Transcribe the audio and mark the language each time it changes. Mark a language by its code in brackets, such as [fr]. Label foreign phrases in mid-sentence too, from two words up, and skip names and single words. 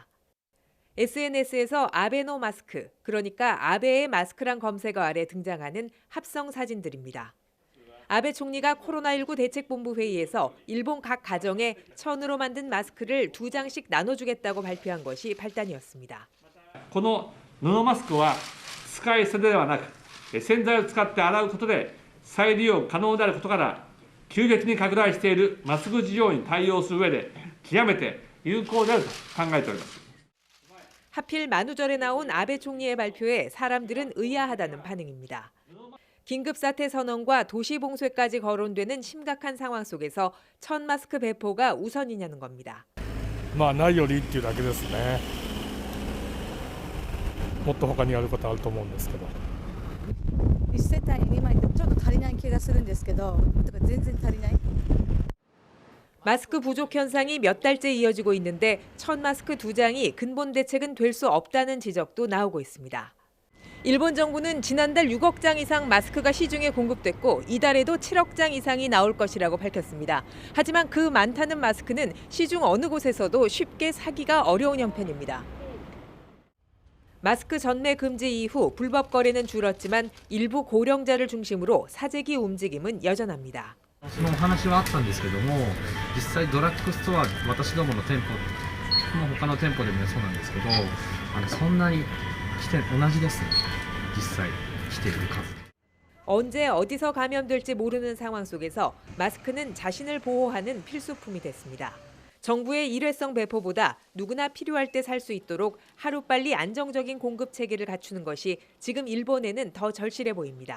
[ko] SNS에서 [ja] アベノ マスク, [ko] 그러니까 아베의 마스크란 검색어 아래 등장하는 합성 사진들입니다. 아베 총리가 코로나19 대책본부 회의에서 일본 각 가정에 천으로 만든 마스크를 2장씩 나눠주겠다고 발표한 것이 발단이었습니다. [ja] この布マスクは使い捨てではなく洗剤を使って洗うことで再利用可能であることから急激に拡大しているマスク需要に対応する上で極めて有効であると考えております。 [ko] 하필 만우절에 나온 아베 총리의 발표에 사람들은 의아하다는 반응입니다. 긴급사태 선언과 도시 봉쇄까지 거론되는 심각한 상황 속에서 천 마스크 배포가 우선이냐는 겁니다. [ja] まあないよりっていうだけですね。もっと他にやることあると思うんですけど。 1世帯に2枚ってちょっと足りない気がするんですけど、全然足りない。 [ko] 마스크 부족 현상이 몇 달째 이어지고 있는데 천 마스크 2장이 근본 대책은 될 수 없다는 지적도 나오고 있습니다. 일본 정부는 지난달 6억 장 이상 마스크가 시중에 공급됐고 이달에도 7억 장 이상이 나올 것이라고 밝혔습니다. 하지만 그 많다는 마스크는 시중 어느 곳에서도 쉽게 사기가 어려운 형편입니다. 마스크 전매 금지 이후 불법 거래는 줄었지만 일부 고령자를 중심으로 사재기 움직임은 여전합니다. [ja] そのお話はあったんですけども、実際ドラッグストア、私どもの店舗、他の店舗でもそうなんですけど、そんなに来て同じですね。実際来ている数。 [ko] 언제 어디서 감염될지 모르는 상황 속에서 마스크는 자신을 보호하는 필수품이 됐습니다. 정부의 일회성 배포보다 누구나 필요할 때 살 수 있도록 하루빨리 안정적인 공급 체계를 갖추는 것이 지금 일본에는 더 절실해 보입니다.